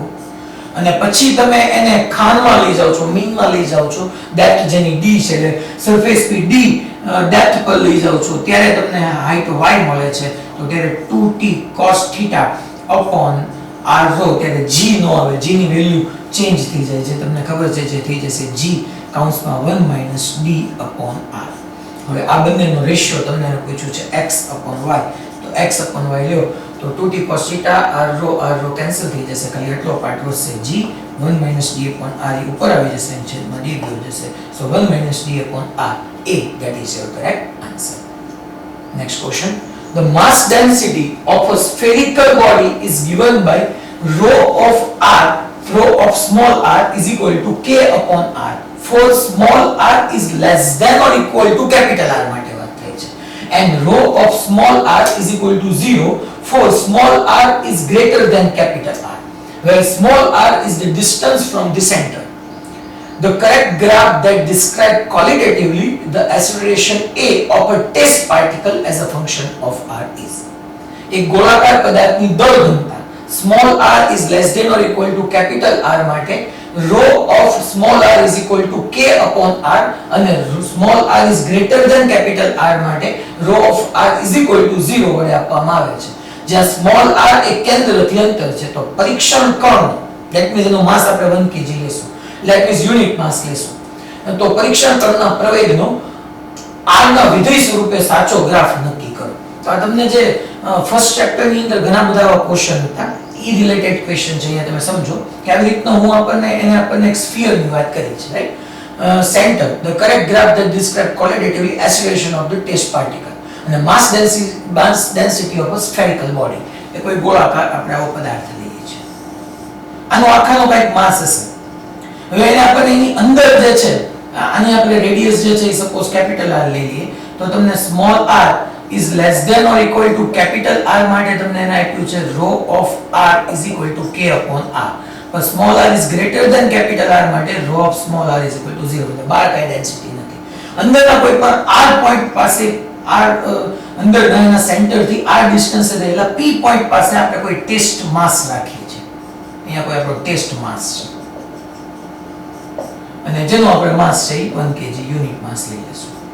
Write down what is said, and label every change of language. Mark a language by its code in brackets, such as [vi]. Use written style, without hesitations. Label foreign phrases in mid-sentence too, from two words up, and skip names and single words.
[gu] અને પછી તમે એને ખાણમાં લઈ જાવ છો, મીનમાં લઈ જાવ છો, ડેપ્થ જેની d છે એટલે સરફેસ પી d ડેપ્થ પર લઈ જાવ છો ત્યારે તમને હાઈટ y મળે છે, તો ત્યારે [en] 2t cos θ upon r rho, [gu] ત્યારે g નો આવે, g ની [en] value change [gu] થઈ જાય છે, તમને ખબર છે જે થઈ જશે g કૌંસમાં [en] 1 - d upon r. [gu] હવે આ બંનેનો રેશિયો તમને પૂછ્યું છે [en] x upon y, [gu] તો [en] x upon y [gu] લ્યો તો [en] 2t cos θ r rho [gu] કેન્સલ થઈ જશે, ખાલી એટલો પાર્ટ વધશે [en] g 1 - d upon r [gu] ઉપર આવી જશે અને છેદમાં d ગયો જશે. સો 1 - [en] d upon r, a, that is your correct answer. Next question, the mass density of a spherical body is given by rho of small r is equal to k upon r. For small r is less than or equal to capital R [gu] માટે વાત થઈ છે, [en] and rho of small r is equal to 0 for small r is greater than capital R, where small r is the distance from the center. the correct graph that describe qualitatively the acceleration a of a test particle as a function of r is. [gu] એક ગોળાકાર પદાર્થની દળ ઘનતા [en] small r is less than or equal to capital R માટે rho of small r is equal to k upon r અને small r is greater than capital R માટે rho of r is equal to 0 [gu] વડે આપવામાં આવે છે. જ્યાં small r એ કેન્દ્રથી અંતર છે તો પરીક્ષણ કણ [en] that means [gu] એનો માસ આપણે 1 kg લેશું [en] that means unit mass [gu] લેશું તો પરીક્ષણ કણના પ્રવેગનો r ના વિધેય સ્વરૂપે સાચો ગ્રાફ નક્કી કરો. તો આ તમને જે [en] first chapter [gu] ની અંદર ઘણા બધા ક્વેશ્ચન હતા ઈ [en] related question [gu] છે. અહીંયા તમે સમજો કે આવી રીતના હું આપણને એક સ્ફિયર ની વાત કરી છે રાઈટ. [en] center the correct graph that describe qualitatively acceleration of the test particle અને mass density of a spherical body [gu] એ કોઈ ગોળાકાર આપણે આવો પદાર્થ લઈએ છીએ આનો આખાનો કંઈક માસ હશે. હવે એને આપણે એની અંદર જે છે આની આપણે રેડિયસ જે છે એ [en] suppose capital R [gu] લઈ લઈએ તો તમને [en] small r is less than or equal to capital R [gu] માટે તમને એને આપ્યું છે [en] rho of r is equal to k upon r. [gu] પણ [en] small r is greater than capital R [gu] માટે [en] rho of small r is equal to 0. [gu] એટલે બહાર કઈ ડેન્સિટી નથી. અંદરના કોઈ પણ r પોઈન્ટ પાસે r અંદરના એના સેન્ટર થી r ડિસ્ટન્સ રહેલા p પોઈન્ટ પાસે આપણે કોઈ [en] test mass [gu] રાખીએ છીએ. અહીંયા કોઈ આપણો [en] test mass [gu] છે અને જેનો આપણે માસ છે 1 kg [en] unit mass [gu] લઈ લેશું.